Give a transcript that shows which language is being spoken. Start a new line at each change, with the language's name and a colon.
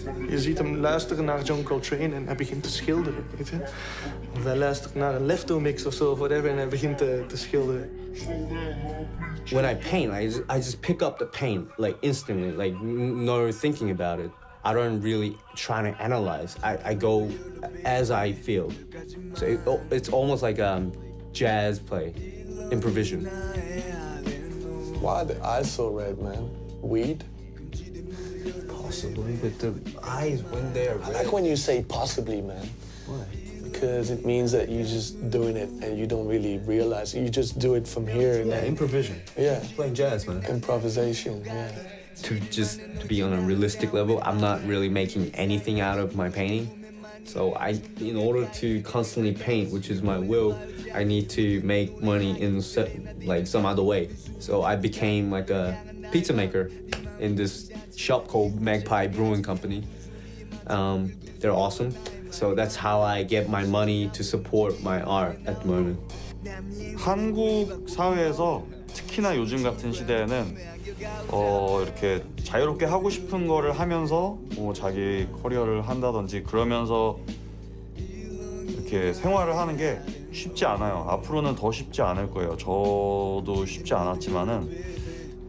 Dutch: Je ziet hem luisteren naar John Coltrane en hij begint te schilderen, weet je. Of hij luistert naar een Lefto mix of zo, of whatever, en hij begint te schilderen.
English: When I paint, I just pick up the paint like instantly, like no thinking about it. I don't really try to analyze. I go as I feel. So it's almost like jazz play, improvisation. Why are the eyes so red, man? Weed? Possibly, but the eyes when they're I like when you say possibly, man. Why? Because it means that you're just doing it and you don't really realize it. You just do it from here and Yeah, then. improvisation. Yeah. Playing jazz, man. Improvisation, yeah. To be on a realistic level, I'm not really making anything out of my painting. So in order to constantly paint, which is my will, I need to make money in like some other way. So I became like a pizza maker in this shop called Magpie Brewing Company. They're awesome. So that's how I get my money to support my art at the moment.
Korean: 한국 사회에서 특히나 요즘 같은 시대에는 이렇게 자유롭게 하고 싶은 거를 하면서 뭐 자기 커리어를 한다든지 그러면서 이렇게 생활을 하는 게 쉽지 않아요. 앞으로는 더 쉽지 않을 거예요. 저도 쉽지 않았지만은